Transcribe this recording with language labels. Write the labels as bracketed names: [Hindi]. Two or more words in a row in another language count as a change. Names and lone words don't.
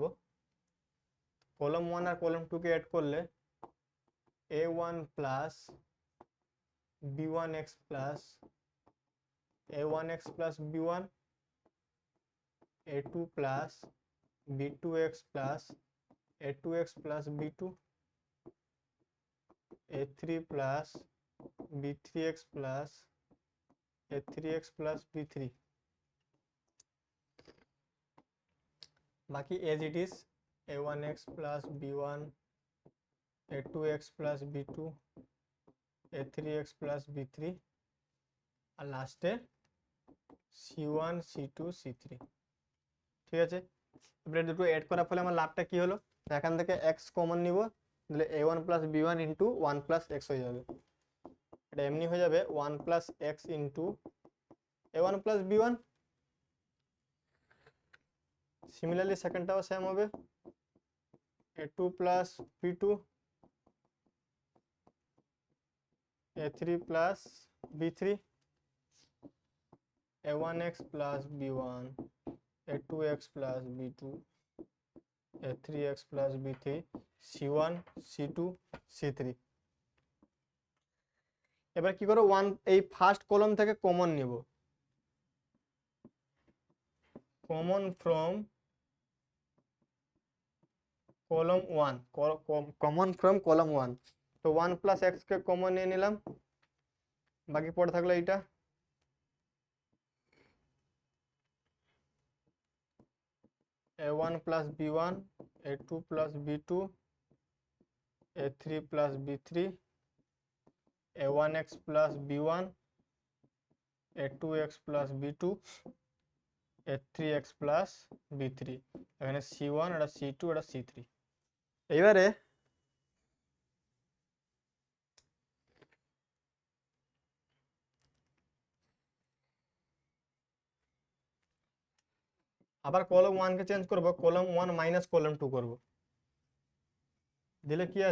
[Bangla] কলম 1 আর কলম 2 কে অ্যাড করলে [English] a1 plus b1x plus a1x plus b1, a2 plus b2x plus a2x plus b2, a3 প্লাস b3x plus a3x plus b3, বাকি as it is a1x plus b1, a2x plus b2, a3x plus b3 আর লাস্টে c1 c2 c3। [Bangla] ঠিক আছে, এবারে দুটো অ্যাড করার ফলে আমার লাভটা কি হলো, এখান থেকে x কমন নিব, তাহলে [English] a1 plus b1 into 1 plus x [Bangla] হয়ে যাবে। এটা এমনি হয়ে যাবে [English] 1 plus x into a1 plus b1. [Bangla] সিমিলারলি সেকেন্ডটাও সেম হবে, [English] a2 plus b2, a3 plus b3, a1x plus b1, a2x plus b2, a3x plus b3, c1 c2 c3। [Bangla] এবার কি করো, এই ফার্স্ট কলাম থেকে কমন নিব, [English] common from column 1, common from column 1. [Bangla] তো [English] 1 plus x [Bangla] কে কমন নিয়ে নিলাম, বাকি পড়ে থাকলো এইটা, [English] a1 plus b1, a2 plus b2, a3 plus b3, a1x plus b1, a2x plus b2, a3x plus b3। [Bangla] এখানে c1, এটা c2, এটা c3। এইবারে আবার কলম 1 কে চেঞ্জ করব, কলম 1 মাইনাস কলম 2 করব, দিলে কি